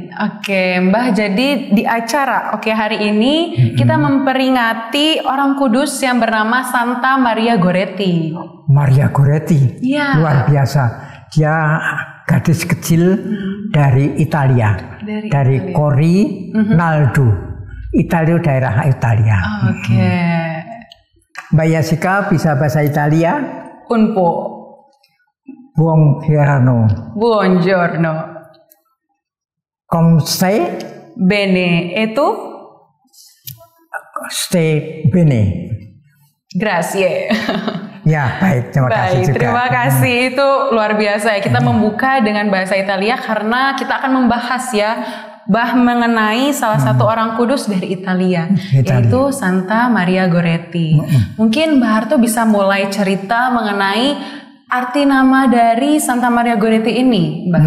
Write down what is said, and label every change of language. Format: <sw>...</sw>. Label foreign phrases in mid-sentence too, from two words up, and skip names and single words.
<id>Oke, Mbah, jadi di acara Oke hari ini kita memperingati orang kudus yang bernama Santa Maria Goretti. Maria Goretti. Ya. Luar biasa. Dia gadis kecil dari Italia. Dari Corinaldo. Italia, daerah Italia. Oke. Mbak Jessica bisa bahasa Italia?</id> <it>Un po'. Buongiorno. Buongiorno. Come stai? Bene. E tu? Stay bene. Grazie.</it> <id>Ya, baik. Terima kasih juga. Terima kasih. Itu luar biasa ya. Kita membuka dengan bahasa Italia karena kita akan membahas ya mengenai salah satu orang kudus dari Italia, yaitu Santa Maria Goretti. Mungkin Mbak Harto bisa mulai cerita mengenai arti nama dari Santa Maria Goretti ini, Mbak.</id>